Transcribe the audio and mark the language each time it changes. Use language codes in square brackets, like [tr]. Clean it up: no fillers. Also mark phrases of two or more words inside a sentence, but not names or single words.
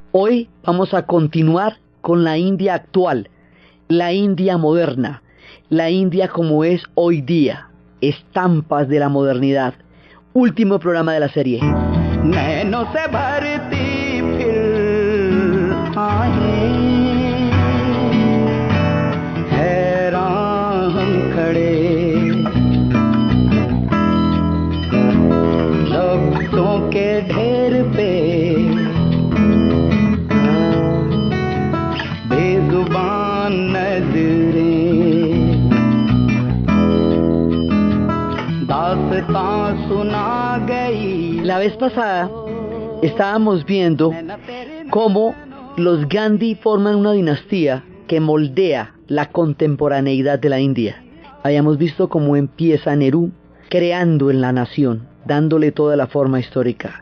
[es] Hoy vamos a continuar con la India actual, la India moderna, la India como es hoy día, estampas de la modernidad. Último programa de la serie. [hi] नैनों से भरती फिर आए, हैरान हम खड़े लफ्ज़ों के ढेर पे, बेजुबान नजरें दास्तां सुना गई. [es] La vez pasada estábamos viendo cómo los Gandhi forman una dinastía que moldea la contemporaneidad de la India. Habíamos visto cómo empieza Nehru creando en la nación, dándole toda la forma histórica.